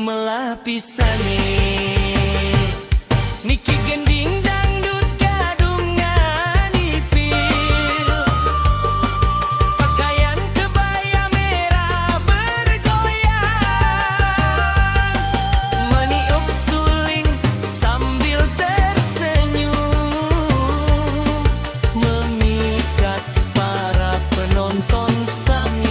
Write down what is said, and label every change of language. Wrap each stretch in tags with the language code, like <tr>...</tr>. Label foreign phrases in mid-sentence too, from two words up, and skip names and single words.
<ban>melah pisane. Niki gending dangdut gadungan ipil,</ban> <id>pakaian kebaya merah bergoyang, meniup suling sambil tersenyum, memikat para penonton sami.</id>